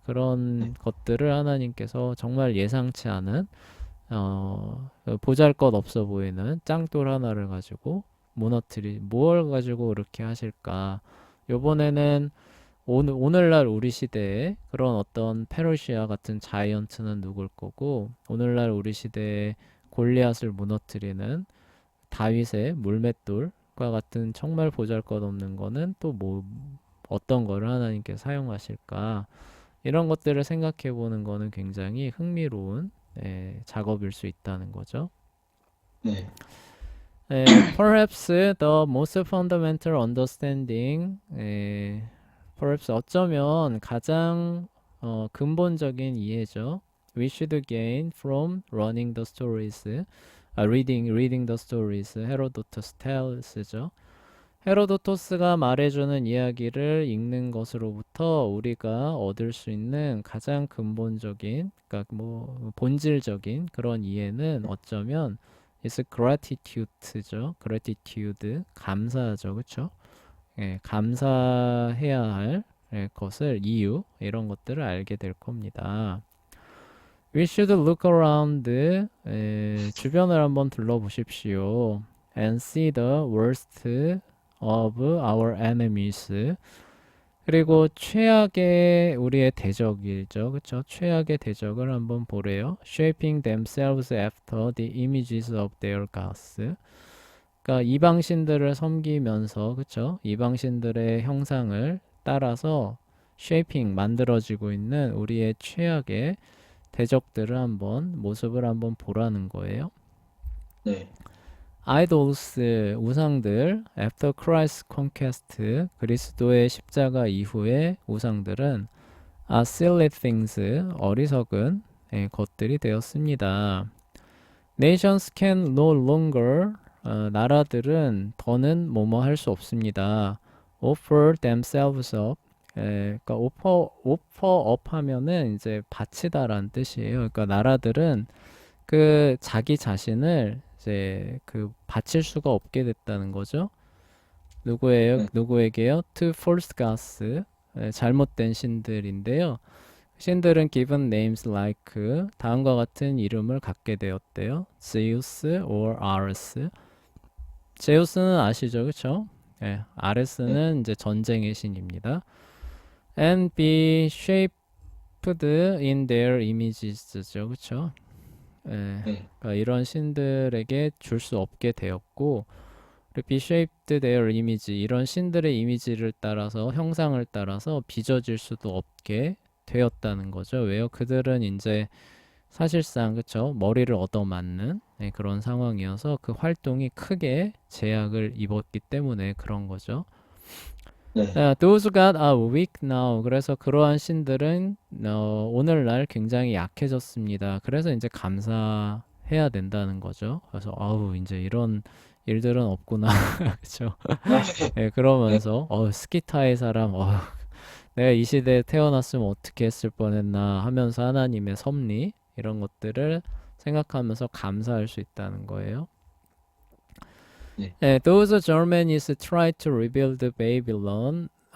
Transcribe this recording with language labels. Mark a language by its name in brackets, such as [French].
[Korean] 그런 것들을 하나님께서 정말 예상치 않은 보잘것 없어 보이는 짱돌 하나를 가지고 뭘 가지고 그렇게 하실까 요번에는 오늘날 우리 시대에 그런 어떤 페르시아 같은 자이언트는 누굴 거고 오늘날 우리 시대에 골리앗을 무너뜨리는 다윗의 물맷돌과 같은 정말 보잘것없는 거는 또 뭐 어떤 거를 하나님께 사용하실까 이런 것들을 생각해 보는 거는 굉장히 흥미로운 작업일 수 있다는 거죠. 네. [English] Perhaps the most fundamental understanding, perhaps [Korean] 어쩌면 가장 근본적인 이해죠. [English] We should gain from running the stories, reading the stories. [Korean] 헤로도토스 [English] tells [Korean] 죠. 헤로도토스가 말해주는 이야기를 읽는 것으로부터 우리가 얻을 수 있는 가장 근본적인, 그러니까 뭐 본질적인 그런 이해는 어쩌면 [English] is gratitude [Korean] 죠. gratitude, 감사죠, 그렇죠? 감사해야 할 것을 이유 이런 것들을 알게 될 겁니다. [English] We should look around. [Korean] 주변을 한번 둘러보십시오. [English] And see the worst of our enemies. [Korean] 그리고 최악의 우리의 대적이죠. 그쵸? 최악의 대적을 한번 보래요. [English] Shaping themselves after the images of their gods. [Korean] 그러니까 이방신들을 섬기면서 그쵸? 이방신들의 형상을 따라서 shaping 만들어지고 있는 우리의 최악의 대적들을 한번 모습을 한번 보라는 거예요. 네. [English] idols [Korean] 우상들 [English] after Christ's conquest [Korean] 그리스도의 십자가 이후의 우상들은 [English] are silly things [Korean] 어리석은 것들이 되었습니다. [English] Nations can no longer [Korean] 나라들은 더는 뭐뭐 할 수 없습니다. [English] offer themselves up [Korean] 그러니까 [English] offer up [Korean] 하면은 이제 바치다라는 뜻이에요. 그러니까 나라들은 그 자기 자신을 이제 그 바칠 수가 없게 됐다는 거죠. 누구예요? 네. 누구에게요? [English] To false gods [Korean] 잘못된 신들인데요. 신들은 [English] given names like [Korean] 다음과 같은 이름을 갖게 되었대요. [English] Zeus or Ares. [Korean] 제우스는 아시죠, 그렇죠? 예, 네. 아레스는 이제 전쟁의 신입니다. [English] And be shaped in their images [Korean] 죠, 그렇죠? 예, 네. 그러니까 이런 신들에게 줄 수 없게 되었고, 그리고 [English] be shaped their image [Korean] 이런 신들의 이미지를 따라서 형상을 따라서 빚어질 수도 없게 되었다는 거죠. 왜요? 그들은 이제 사실상 그쵸 머리를 얻어맞는 그런 상황이어서 그 활동이 크게 제약을 입었기 때문에 그런 거죠. 네. [English] 자, those gods are weak now. [Korean] 그래서 그러한 신들은 오늘날 굉장히 약해졌습니다. 그래서 이제 감사해야 된다는 거죠. 그래서 아우 이제 이런 일들은 없구나. 그렇죠. 아, 예, 네. 그러면서 스키타의 사람 내가 이 시대에 태어났으면 어떻게 했을 뻔했나 하면서 하나님의 섭리 이런 것들을 생각하면서 감사할 수 있다는 거예요. 네. [English] 네, those Germans try to rebuild Babylon.